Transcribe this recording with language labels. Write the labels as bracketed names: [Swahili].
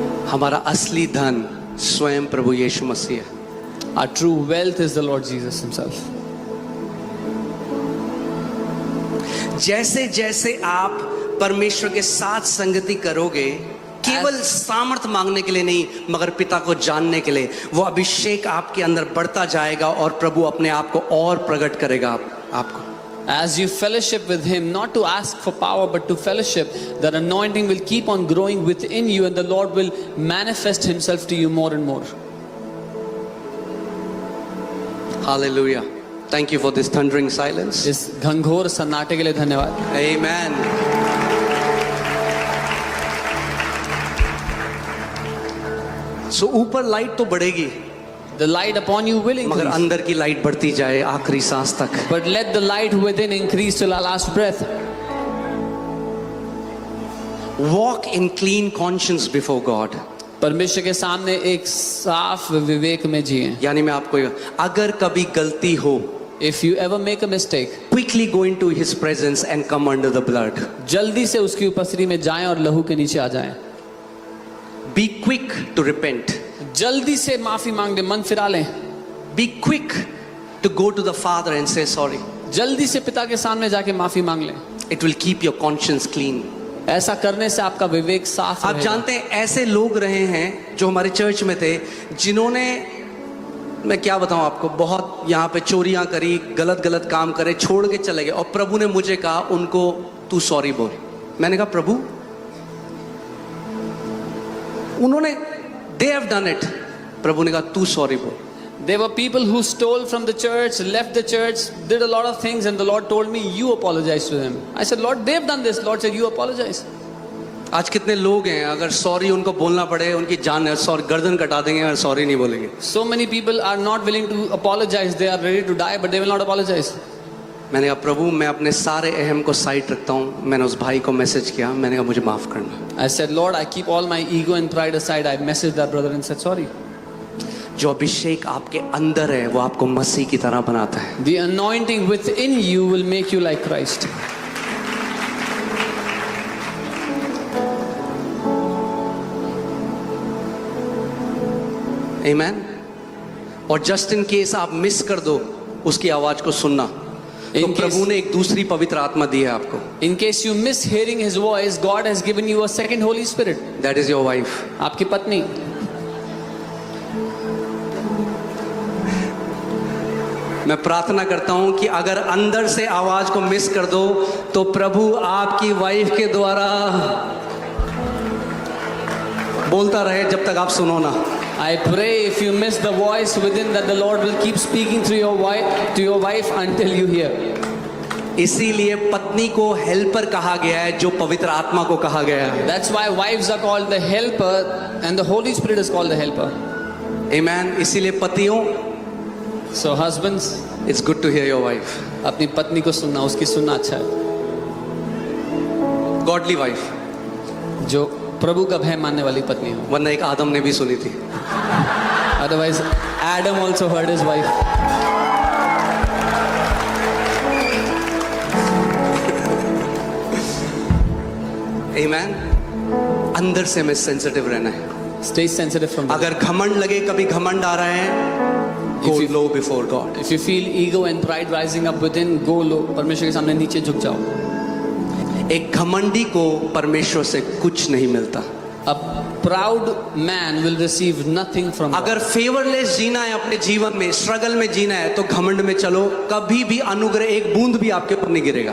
[Hindi] हमारा असली धन स्वयं प्रभु यीशु मसीह है. [English] Our true wealth is the Lord Jesus himself. [Hindi] जैसे जैसे आप परमेश्वर के साथ संगति करोगे, केवल सामर्थ मांगने के लिए नहीं मगर पिता को जानने के लिए, वो अभिषेक आपके अंदर बढ़ता जाएगा और प्रभु अपने आप को और प्रकट करेगा आपको. [English] As you fellowship with him, not to ask for power but to fellowship, that anointing will keep on growing within you and the Lord will manifest himself to you more and more. Hallelujah. Thank you for this thundering silence. [Hindi] इस घंघोर सन्नाटे के लिए धन्यवाद. [English] Amen. [Hindi] So ऊपर light तो बढ़ेगी, [English] The light upon you will [Hindi] मगर [English] increase, [Hindi] अंदर की लाइट बढ़ती जाए आखिरी सांस तक. [English] but let the light within increase till our last breath. Walk in clean conscience before God. [Hindi] परमेश्वर के सामने एक साफ विवेक में जिए. यानी मैं आपको अगर कभी गलती हो, [English] If you ever make a mistake, quickly go into his presence and come under the blood. [Hindi] जल्दी से उसकी उपस्थिति में जाएं और लहू के नीचे आ जाएं. [English] Be quick to repent. [Hindi] जल्दी से माफी मांग ले, मन फिरा लें. [English] Be quick to go to the Father and say sorry. [Hindi] जल्दी से पिता के सामने जाके माफी मांग लें. [English] It will keep your conscience clean. [Hindi] ऐसा करने से आपका विवेक साफ आप रहेगा. जानते हैं ऐसे लोग रहे हैं जो हमारे चर्च में थे, जिन्होंने, मैं क्या बताऊं आपको, बहुत यहाँ पे चोरियां करी, गलत गलत काम करे, छोड़ के चले गए और प्रभु ने मुझे कहा उनको तू सॉरी बोल. मैंने कहा प्रभु, उन्होंने [English] they have done it. [Hindi] प्रभु ने कहा तू सॉरी बोल. [English] There were people who stole from the church, left the church, did a lot of things, and the Lord told me, you apologize to them. I said, Lord, they've done this. Lord said, you apologize. [Hindi] आज कितने लोग हैं, अगर sorry उनको बोलना पड़े, उनकी जान सॉरी गर्दन कटा देंगे अगर सॉरी नहीं बोलेंगे. [English] So many people are not willing to apologize. They are ready to die, but they will not apologize. [Hindi] मैंने कहा प्रभु, मैं अपने सारे अहम को साइड रखता हूँ. मैंने उस भाई को मैसेज किया, मैंने कहा मुझे माफ करना. [English] I said, Lord, I keep all my ego and pride aside. I messaged that brother and said, sorry. [Hindi] जो अभिषेक आपके अंदर है वो आपको मसीह की तरह बनाता है. [English] The anointing within you will make you like Christ. Amen. [Hindi] और [English] just in case [Hindi] आप मिस कर दो उसकी आवाज को सुनना, तो [English] In case- [Hindi] प्रभु ने एक दूसरी पवित्र आत्मा दी है आपको. [English] In case you miss hearing his voice, God has given you a second Holy Spirit. That is your wife. [Hindi] आपकी पत्नी. मैं प्रार्थना करता हूं कि अगर अंदर से आवाज को मिस कर दो तो प्रभु आपकी वाइफ के द्वारा बोलता रहे जब तक आप सुनो ना. [English] I pray if you miss the voice within, that the Lord will keep speaking through your wife until you hear. [Hindi] इसीलिए पत्नी को हेल्पर कहा गया है, जो पवित्र आत्मा को कहा गया है. [English] That's why wives are called the helper and the Holy Spirit is called the helper. [Hindi] Amen. इसीलिए पतियों, [English] So husbands, it's good to hear your wife. [Hindi] अपनी पत्नी को सुनना, उसकी सुनना अच्छा है. [English] godly wife, [Hindi] जो प्रभु का भय मानने वाली पत्नी हो. वरना एक आदम ने भी सुनी थी. [English] Otherwise, Adam also heard his wife. Amen. [Hindi] अंदर से हमें सेंसिटिव रहना है. [English] Stay sensitive from that. [Hindi] अगर घमंड लगे, कभी घमंड आ रहा है, [English] go If you- low before God. If you feel ego and pride rising up within, go low. [Hindi] परमेश्वर के सामने नीचे झुक जाओ. एक घमंडी को परमेश्वर से कुछ नहीं मिलता. [English] A proud man will receive nothing from God. [Hindi] अगर फेवरलेस जीना है अपने जीवन में, स्ट्रगल में जीना है, तो घमंड में चलो. कभी भी अनुग्रह एक बूंद भी आपके ऊपर नहीं गिरेगा.